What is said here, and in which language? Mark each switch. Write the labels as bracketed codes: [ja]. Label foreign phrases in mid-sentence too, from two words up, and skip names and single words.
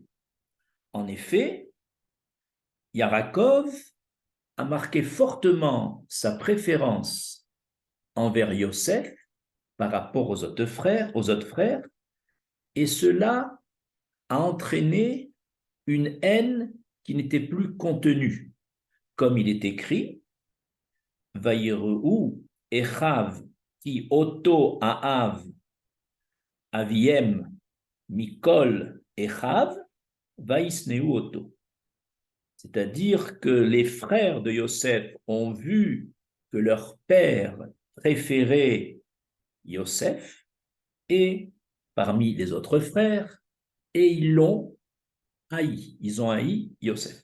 [fr] En effet, Yaakov a marqué fortement sa préférence envers Yosef par rapport aux autres frères, et cela a entraîné une haine qui n'était plus contenue. Comme il est écrit, [he] וייראו אחיו כי אותו אהב אביהם מכל אחיו וישנאו אותו. [fr] C'est-à-dire que les frères de Yosef ont vu que leur père préférait Yosef et parmi les autres frères, et ils l'ont haï. Ils ont haï Yosef.